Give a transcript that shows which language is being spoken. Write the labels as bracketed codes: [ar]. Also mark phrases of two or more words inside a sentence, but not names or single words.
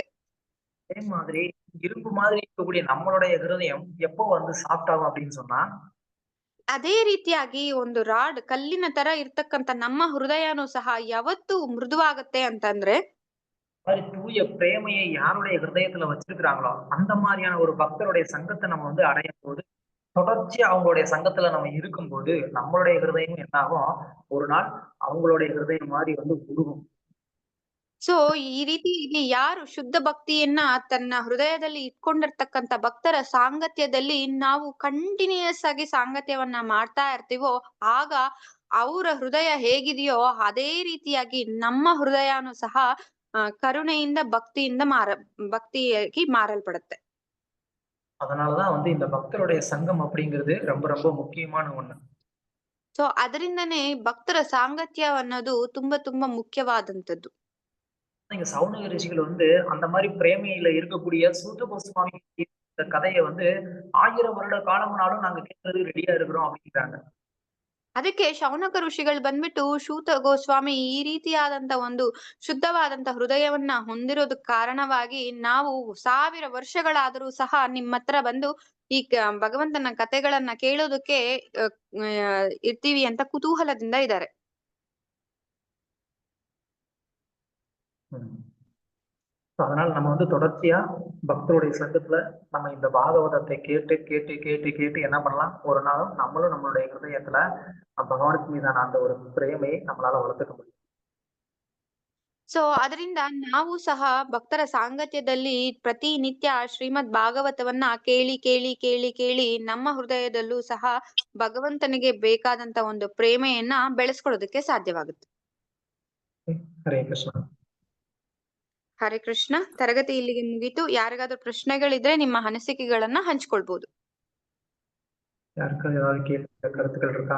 [ta] அதே மாதிரி இரும்பு மாதிரி இருக்கக்கூடிய நம்மளுடைய ஹிருதயம் எப்போ வந்து சாஃப்ட் ஆகும் அப்படின்னு சொன்னா, [kn] ಅದೇ ರೀತಿಯಾಗಿ ಒಂದು ರಾಡ್ ಕಲ್ಲಿನ ತರ ಇರ್ತಕ್ಕಂತ ನಮ್ಮ ಹೃದಯನೂ ಸಹ ಯಾವತ್ತು ಮೃದುವಾಗತ್ತೆ ಅಂತಂದ್ರೆ, [ta] மாதிரி தூய பிரேமையை யாருடைய ஹிருதயத்துல வச்சிருக்கிறாங்களோ அந்த மாதிரியான ஒரு பக்தருடைய சங்கத்தை நம்ம வந்து அடையும் போது, தொடர்ச்சியா அவங்களுடைய சங்கத்துல நம்ம இருக்கும்போது நம்மளுடைய ஹிருதயம் என்ன ஆகும், ஒரு நாள் அவங்களுடைய ஹிருதயம் மாதிரி வந்து உருகும். [kn] ಸೊ ಈ ರೀತಿ ಯಾರು ಶುದ್ಧ ಭಕ್ತಿಯನ್ನ ತನ್ನ ಹೃದಯದಲ್ಲಿ ಇಟ್ಕೊಂಡಿರ್ತಕ್ಕಂತ ಭಕ್ತರ ಸಾಂಗತ್ಯದಲ್ಲಿ ನಾವು ಕಂಟಿನ್ಯೂಯಸ್ ಆಗಿ ಸಾಂಗತ್ಯವನ್ನ ಮಾಡ್ತಾ ಇರ್ತೀವೋ, ಆಗ ಅವರ ಹೃದಯ ಹೇಗಿದೆಯೋ ಅದೇ ರೀತಿಯಾಗಿ ನಮ್ಮ ಹೃದಯನೂ ಸಹ ಕರುಣೆಯಿಂದ ಭಕ್ತಿಯಾಗಿ ಮಾರಲ್ಪಡುತ್ತೆ. [ta] அதனாலதான் வந்து இந்த பக்தருடைய சங்கம் அப்படிங்கிறது ரொம்ப ரொம்ப முக்கியமான ஒண்ணு. [kn] ಸೊ ಅದರಿಂದನೇ ಭಕ್ತರ ಸಾಂಗತ್ಯ ಅನ್ನೋದು ತುಂಬಾ ಮುಖ್ಯವಾದಂತದ್ದು. [ta] இங்க சௌனக ரிஷிகள் வந்து அந்த மாதிரி பிரேமையில இருக்கக்கூடிய சூத கோஸ்வாமி இந்த கதையை வந்து 1000 வருட காலம்னாலும் நாங்க கேட்கறதுக்கு ரெடியா இருக்கிறோம் அப்படிங்கிறாங்க. [kn] ಅದಕ್ಕೆ ಶೌನಕ ಋಷಿಗಳು ಬಂದ್ಬಿಟ್ಟು ಶೂತ ಗೋಸ್ವಾಮಿ ಈ ರೀತಿಯಾದಂತ ಒಂದು ಶುದ್ಧವಾದಂತ ಹೃದಯವನ್ನ ಹೊಂದಿರೋದಕ್ ಕಾರಣವಾಗಿ ನಾವು 1000 ವರ್ಷಗಳಾದರೂ ಸಹ ನಿಮ್ಮ ಹತ್ರ ಬಂದು ಈ ಭಗವಂತನ ಕಥೆಗಳನ್ನ ಕೇಳೋದಕ್ಕೆ ಇರ್ತೀವಿ ಅಂತ ಕುತೂಹಲದಿಂದ ಇದ್ದಾರೆ. [ta] அதனால நம்ம வந்து தொடர்ச்சியா பக்தருடைய சங்கத்துல நம்ம இந்த பாகவதத்தை கேட்டு கேட்டு கேட்டு கேட்டு என்ன பண்ணலாம், ஒரு நாளும் நம்மளும் நம்மளுடைய ஹிருதயத்துல பகவானுக்கு மீதான அந்த ஒரு பிரேமையை நம்மளால வளர்த்துக்க முடியும். [kn] ಸೊ ಅದರಿಂದ ನಾವು ಸಹ ಭಕ್ತರ ಸಾಂಗತ್ಯದಲ್ಲಿ ಪ್ರತಿನಿತ್ಯ ಶ್ರೀಮದ್ ಭಾಗವತವನ್ನ ಕೇಳಿ ಕೇಳಿ ಕೇಳಿ ಕೇಳಿ ನಮ್ಮ ಹೃದಯದಲ್ಲೂ ಸಹ ಭಗವಂತನಿಗೆ ಬೇಕಾದಂತ ಒಂದು ಪ್ರೇಮೆಯನ್ನ ಬೆಳೆಸ್ಕೊಳ್ಳೋದಕ್ಕೆ ಸಾಧ್ಯವಾಗುತ್ತೆ. [ta] ஹரே கிருஷ்ணா. [kn] ಹರೇ ಕೃಷ್ಣ. ತರಗತಿ ಇಲ್ಲಿಗೆ ಮುಗೀತು. ಯಾರಿಗಾದ್ರೂ ಪ್ರಶ್ನೆಗಳಿದ್ರೆ ನಿಮ್ಮ ಅನಿಸಿಕೆಗಳನ್ನ ಹಂಚ್ಕೊಳ್ಬಹುದು. [ta] யாருக்காவது ஏதாவது கேள்வி கருத்துக்கள் இருக்கா?